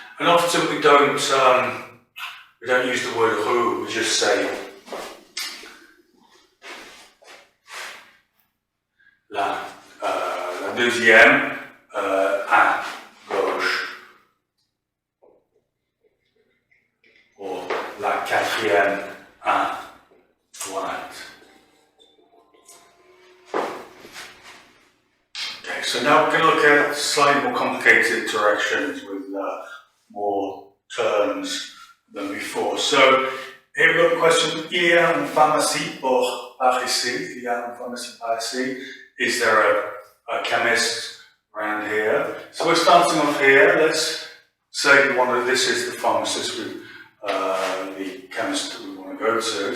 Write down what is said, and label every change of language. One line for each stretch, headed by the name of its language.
English: And often we don't use the word roue, we just say
French: la deuxième à gauche. Or la quatrième à droite.
English: Okay, so now we're going to look at slightly more complicated directions with more terms than before. So here we've got the question,
French: il y a une pharmacie par ici? Il y a une pharmacie par ici?
English: Is there a chemist around here? So we're starting off here. Let's say this is the pharmacist, the chemist that we want to go to.